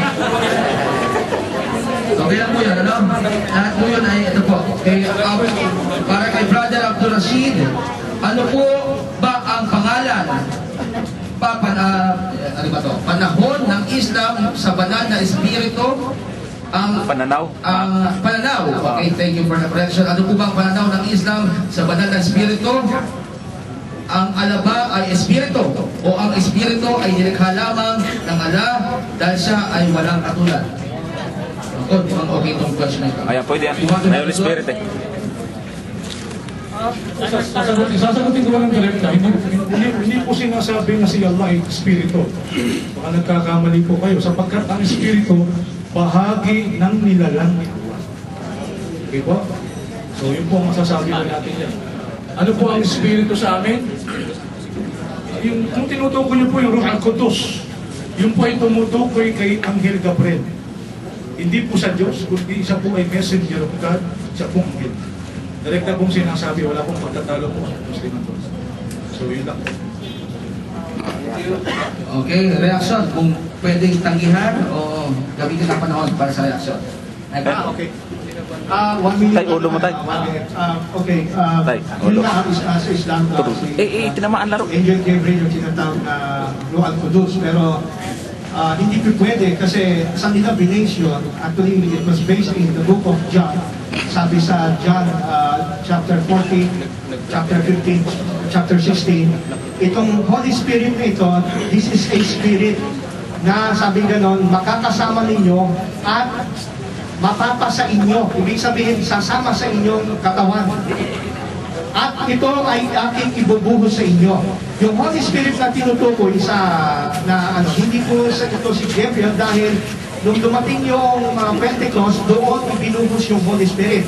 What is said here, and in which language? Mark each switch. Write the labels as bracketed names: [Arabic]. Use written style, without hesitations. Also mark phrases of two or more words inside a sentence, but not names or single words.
[Filipino] Okay lang po yan, ano? Lahat po yun ay ito po. Okay, para kay Brother Abdul Rashid, ano po ba ang pangalan? Ano ba to? Panahon ng Islam sa banal na espiritu ang Pananaw. pananaw. [English] Okay, thank you for the correction. [Filipino] Ano po ba ang pananaw ng Islam sa banal na espiritu? Ang alaba ay espiritu o ang espiritu ay nilikha lamang ng Allah dahil siya ay walang katulad. Ako, di ba okay itong question na ito? Ayan, pwede yan. May [English] Holy Spirit [Filipino] eh. Sasagutin ko lang ng direkta. Hindi po sinasabi na si Allah ay espiritu. Baka nagkakamali po kayo. Sapagkat ang espiritu, bahagi ng nilalang ni Allah. Okay po? So yun po ang masasabi na natin yan. Ano po ang espiritu sa amin? Kung tinutukoy niyo po yung [Arabic] Ruh al-Qudus, [Filipino] yun po ay tumutukoy kay Anghel Gabriel. Hindi po sa Diyos, kundi isa po ay [English] messenger of God, [Filipino] siya pong anghel. Direkta pong sinasabi, wala pong pagtatalo po sa Muslim po. So yun lang po. [English] Okay, reaction. [Filipino] Kung pwedeng tanggihan o gamitin ang panahon para sa reaction. [English] Okay. 1 minute. [Filipino] Tay, ulo mo, tay. [English] 1 minute. Okay. [Filipino] Tay, Yun ulo. na ang sa Islam. Tinamaan laro. Angel Gabriel yung tinatawag na [Arabic] Ruh al-Qudus. [Filipino] Pero hindi po pwede kasi sa denomination, [English] actually it was based in the book of John. [Filipino] Sabi sa John chapter 14, chapter 15, chapter 16, itong [English] Holy Spirit [Filipino] na ito, [English] this is a spirit. [Filipino] na sabi ganon, makakasama ninyo at mapapasa inyo. Ibig sabihin, sasama sa inyong katawan. At ito ay aking ibubuhos sa inyo. Yung [English] Holy Spirit [Filipino] na tinutukoy hindi po sa ito si Gabriel dahil nung dumating yung Pentecost, doon ibinuhos yung [English] Holy Spirit.